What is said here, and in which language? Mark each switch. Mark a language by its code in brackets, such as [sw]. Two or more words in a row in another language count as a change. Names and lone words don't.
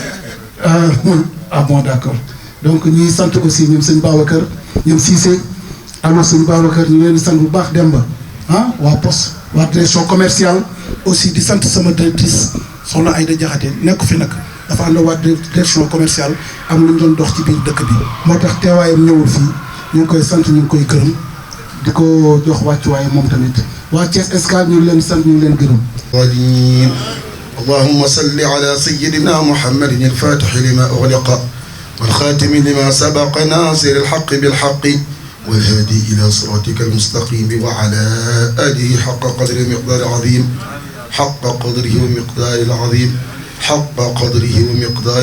[fr] ah bon d'accord donc [wo] ñuy sant aussi ñoom sëñ Babacar ñoom Cissé alors sëñ Babacar ñu leen di sant bu baax Demba waa poste waa [fr] direction commerciale aussi [wo] di sant sama directrice soxna Aïda Diakhaté nekk fi nag dafa ànd waa [fr] direction commerciale [wo] am lu ñu doon dox ci biir dëkk bi moo tax teewaayam ñëwul fii ñu ngi koy sant ñu ngi koy gërëm di ko jox wàccuwaay moom tamit waa Thiès Escale ñu ngi leen sant ñu ngi leen gërëm [ar] اللهم صل على سيدنا محمد الفاتح لما أغلق والخاتم لما سبق ناصر الحق بالحق والهادي إلى صراطك المستقيم وعلى آله حق قدر المقدار العظيم حق قدره ومقدار العظيم حق قدره ومقدار